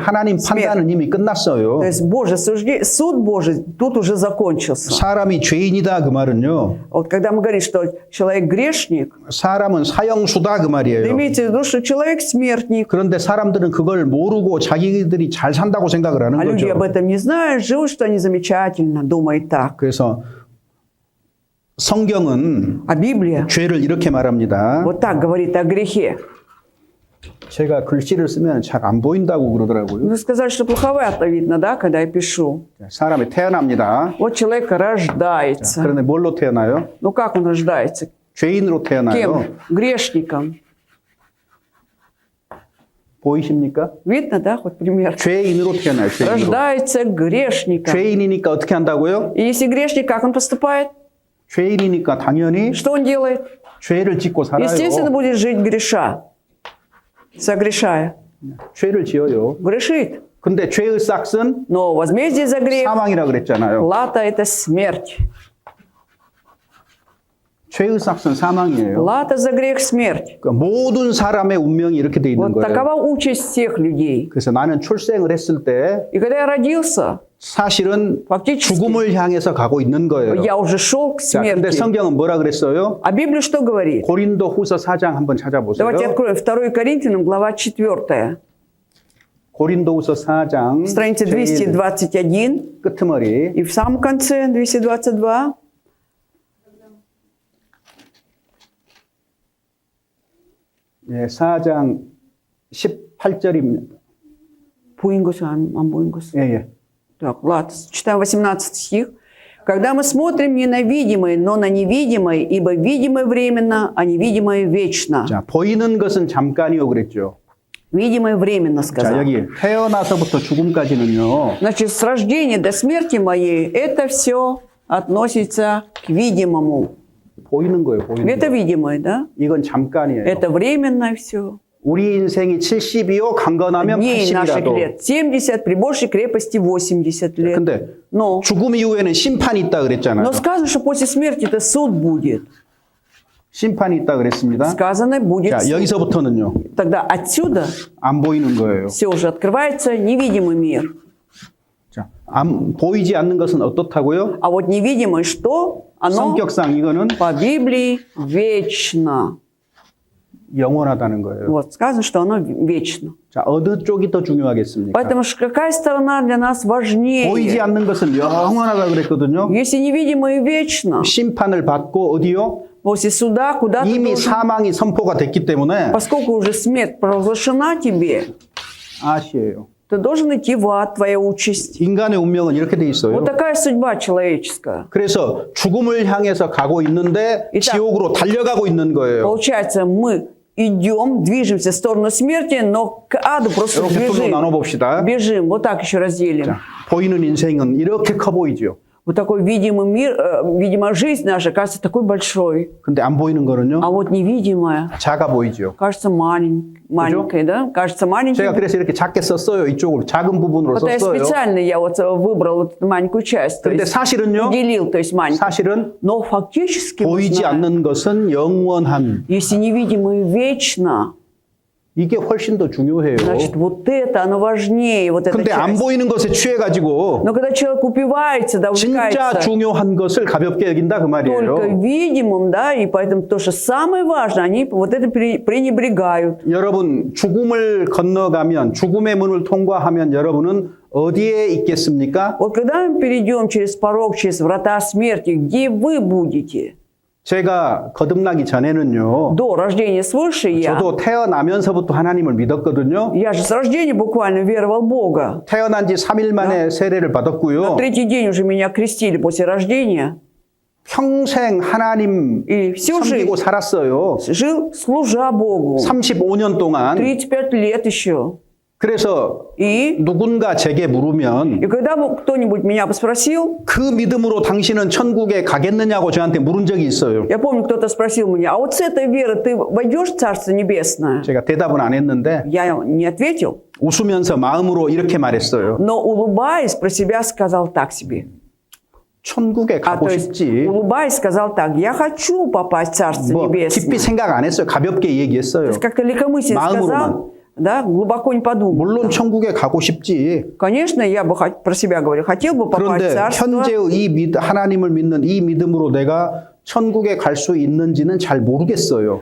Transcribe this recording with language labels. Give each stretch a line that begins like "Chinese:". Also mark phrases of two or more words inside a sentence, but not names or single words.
Korean: 하나님
Russian: Смерть.
Korean: 판단은 이미 끝났어요.
Russian: То есть Божий суд Божий тут уже закончился.
Korean: 사람이 죄인이다 그 말은요.
Russian: Вот когда мы говорим, что человек грешник,
Korean: 사람은 사형수다 그
Russian: это
Korean: 말이에요.
Russian: имеется в виду, что человек смертник.
Korean: 그런데 사람들은 그걸 모르고 자기들이 잘 산다고 생각을 하는
Russian: А люди об
Korean: 거죠.
Russian: этом не знают, живут, что они замечательно, думают так.
Korean: 그래서 성경은
Russian: А Библия
Korean: 죄를 이렇게 말합니다.
Russian: вот так говорит о грехе.
Korean: 제가 글씨를 쓰면 잘 안 보인다고 그러더라고요.
Russian: Вы сказали, что плоховато видно, да, когда я пишу.
Korean: 사람이 태어납니다.
Russian: Вот человек рождается.
Korean: 그런데 뭘로 태어나요?
Russian: Ну как он рождается?
Korean: 죄인으로 태어나요.
Russian: Кем? Грешником.
Korean: 보이십니까?
Russian: Видно, да, хоть пример?
Korean: 죄인으로 태어나요. 죄인으로.
Russian: Рождается грешником.
Korean: 죄인이니까 어떻게 한다고요?
Russian: И если грешник, как он поступает?
Korean: 죄인이니까 당연히
Russian: Что он делает?
Korean: 죄를 짓고 살아요.
Russian: Естественно, будет жить греша, согрешая.
Korean: 죄를 지어요.
Russian: Грешит.
Korean: 근데 죄의 싹은
Russian: Но возмездие за грех,
Korean: 사망이라 그랬잖아요.
Russian: плата – это смерть.
Korean: 죄의 삭은 사망이에요.
Russian: Плата за грех – смерть.
Korean: 그러니까 모든 사람의 운명이 이렇게 돼 있는
Russian: Вот
Korean: 거예요.
Russian: такова участь всех людей.
Korean: 그래서 나는 출생을 했을 때
Russian: И когда я родился,
Korean: 사실은
Russian: фактически
Korean: 죽음을 향해서 가고 있는 거예요.
Russian: я уже шел к
Korean: 자, 근데
Russian: смерти.
Korean: 성경은 뭐라 그랬어요?
Russian: А Библия что говорит?
Korean: 고린도후서 4장 한번 찾아보세요.
Russian: Давайте откроем 2 Коринфянам, глава 4.
Korean: 고린도후서 4장
Russian: Страница
Korean: 제일
Russian: 221
Korean: 끄트머리.
Russian: и в самом конце 222.
Korean: 예, 4장 18절입니다. 보인 것이 안 보인 것이. 예, 예.
Russian: Так, ладно, читаем 18 стих. «Когда мы смотрим не на видимое, но на невидимое, ибо видимое временно, а невидимое вечно».
Korean: 자, 보이는 것은 잠깐이요 그랬죠.
Russian: Видимое временно,
Korean: 자,
Russian: сказал.
Korean: 여기 태어나서부터 죽음까지는요.
Russian: Значит, с рождения до смерти моей это все относится к видимому.
Korean: 보이는 거예요, 보이는
Russian: Это
Korean: 거.
Russian: видимое, да?
Korean: 이건 잠깐이에요.
Russian: Это временно все.
Korean: 우리 인생이 70이요, 강건하면
Russian: Дней наших
Korean: 80이라도.
Russian: лет 70, при большей крепости 80 лет.
Korean: 근데
Russian: Но
Korean: 죽음 이후에는 심판이 있다 그랬잖아요.
Russian: сказано, что после смерти-то суд будет.
Korean: 심판이 있다 그랬습니다.
Russian: Сказано, будет
Korean: 자,
Russian: суд.
Korean: 여기서부터는요.
Russian: Тогда отсюда
Korean: 안 보이는 거예요.
Russian: все уже открывается невидимый мир.
Korean: 자, 보이지 않는 것은 어떻다고요?
Russian: А вот невидимое что? Оно
Korean: 성격상 이거는
Russian: по Библии вечно.
Korean: 영원하다는 거예요.
Russian: Вот, сказано, что оно вечно.
Korean: 자, 어느 쪽이 더 중요하겠습니까?
Russian: Поэтому какая сторона для нас важнее?
Korean: 보이지 않는 것은 영원하다 그랬거든요.
Russian: Если невидимое вечно,
Korean: 심판을 받고 어디요?
Russian: после суда куда ты
Korean: 이미
Russian: должен?
Korean: 사망이 선포가 됐기 때문에
Russian: Поскольку уже смерть провозглашена тебе,
Korean: 아시에요.
Russian: ты должен идти в ад, твоя участь.
Korean: 인간의 운명은 이렇게 돼 있어요.
Russian: Вот такая судьба человеческая.
Korean: 그래서 죽음을 향해서 가고 있는데 일단- 지옥으로 달려가고 있는 거예요.
Russian: Получается, мы идем, движемся в сторону смерти, но к аду просто
Korean: 이렇게 둘로
Russian: бежим.
Korean: 나눠봅시다.
Russian: Бежим. Вот так еще разделим.
Korean: 자, 보이는 인생은 이렇게 커 보이죠.
Russian: Вот такой видимый мир, видимая жизнь наша кажется такой большой.
Korean: 근데 안 보이는 거는요.
Russian: А вот невидимая
Korean: 작아 보이죠.
Russian: кажется маленькой, да? Кажется маленькой.
Korean: 제가 그래서 이렇게 작게 썼어요. 이쪽으로 작은 부분으로
Russian: Вот я
Korean: 썼어요.
Russian: специально вот выбрал вот эту маленькую часть. То
Korean: 근데
Russian: есть
Korean: 사실은요.
Russian: уделил, то есть маленькую.
Korean: 사실은
Russian: Но фактически мы
Korean: 보이지
Russian: знаем,
Korean: 않는 것은 영원한.
Russian: если невидимое вечно,
Korean: 이게 훨씬 더 중요해요.
Russian: значит, вот это, оно важнее, вот эта
Korean: 근데 안
Russian: часть.
Korean: 보이는 것에 취해가지고
Russian: Но когда человек упивается, да,
Korean: 진짜
Russian: увлекается
Korean: 중요한 것을 가볍게 여긴다 그
Russian: только
Korean: 말이에요.
Russian: видимым, да, и поэтому то, что самое важное, они вот это пренебрегают.
Korean: 여러분 죽음을 건너가면 죽음의 문을 통과하면 여러분은 어디에 있겠습니까?
Russian: Вот когда мы перейдем через порог, через врата смерти, где вы будете?
Korean: 제가 거듭나기 전에는요.
Russian: До рождения свыше я.
Korean: 저도 태어나면서부터 하나님을 믿었거든요.
Russian: Я же с рождения буквально веровал в Бога.
Korean: 태어난 지 3일 만에 세례를 받았고요.
Russian: На третий день уже меня крестили после рождения.
Korean: 평생 하나님
Russian: И всю жизнь
Korean: 섬기고 살았어요.
Russian: жил, служа Богу.
Korean: 35년 동안.
Russian: 35 лет еще.
Korean: 그래서
Russian: И
Korean: 누군가 제게 물으면
Russian: когда бы кто-нибудь меня бы спросил,
Korean: 그 믿음으로 당신은 천국에 가겠느냐고 저한테 물은 적이 있어요.
Russian: я помню, кто-то спросил меня, а вот с этой веры ты войдешь в Царство Небесное?
Korean: 제가 대답은 안 했는데
Russian: Я не ответил,
Korean: 웃으면서 마음으로 이렇게 말했어요.
Russian: но улыбаясь про себя сказал так себе.
Korean: 천국에 가고
Russian: то есть,
Korean: 싶지.
Russian: улыбаясь, сказал так, я хочу попасть в Царство
Korean: 뭐
Russian: Небесное.
Korean: 깊이 생각 안 했어요. 가볍게 얘기했어요.
Russian: То есть как-то легкомысленно
Korean: 마음으로만.
Russian: сказал, да, глубоко не подумал.
Korean: 물론 천국에 가고 싶지.
Russian: Конечно, я бы про себя говорю, хотел бы попасть в
Korean: 그런데
Russian: Царство.
Korean: 현재의 이 하나님을 믿는 이 믿음으로 내가 천국에 갈 수 있는지는 잘 모르겠어요.